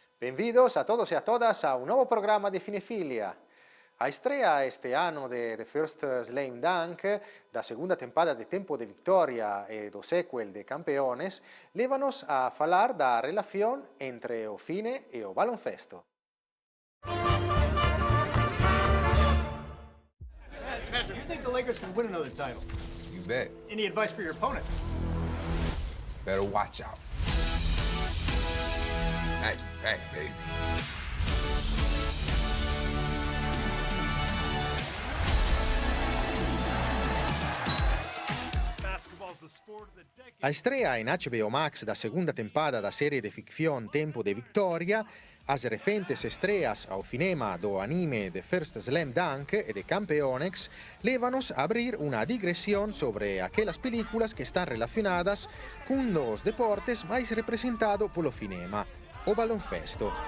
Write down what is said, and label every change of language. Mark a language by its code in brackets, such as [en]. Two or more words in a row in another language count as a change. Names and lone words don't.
[es] Bienvenidos a todos y a todas a un nuevo programa de Cinefilia. [gl] A estrea este ano de The First Slam Dunk, da segunda tempada de Tempo de Victoria e do sequel de Campeones, lévanos a falar da relación entre o cine e o baloncesto. [en] Patrick, you think the Lakers can win another title? You bet. Any advice for your opponents? Better watch out. Magic back, baby. [gl] A estrea in HBO Max da segunda tempada da serie de ficción Tempo de Victoria, as recentes estreas ao cinema do anime The First Slam Dunk e de Campeones, lévanos a abrir una digresión sobre aquelas películas que están relacionadas [es] con los deportes [gl] máis representado polo cinema, o baloncesto.